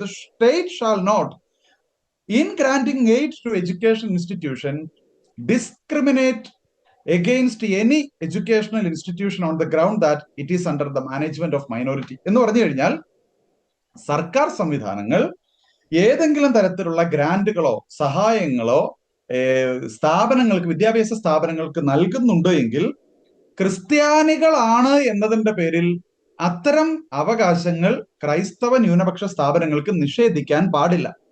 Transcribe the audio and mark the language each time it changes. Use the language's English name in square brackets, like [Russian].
[English] The state shall not in granting aid to education institution discriminate against any educational institution on the ground that it is under the management of minority. [Malayalam] എന്ന് പറഞ്ഞു കഴിഞ്ഞാൽ സർക്കാർ സംവിധാനങ്ങൾ ഏതെങ്കിലും തരത്തിലുള്ള ഗ്രാന്റുകളോ സഹായങ്ങളോ സ്ഥാപനങ്ങൾക്ക്, വിദ്യാഭ്യാസ സ്ഥാപനങ്ങൾക്ക് നൽകുന്നുണ്ട് എങ്കിൽ ക്രിസ്ത്യാനികളാണ് എന്നതിന്റെ പേരിൽ അത്തരം അവകാശങ്ങൾ ക്രൈസ്തവ ന്യൂനപക്ഷ സ്ഥാപനങ്ങൾക്ക് നിഷേധിക്കാൻ പാടില്ല.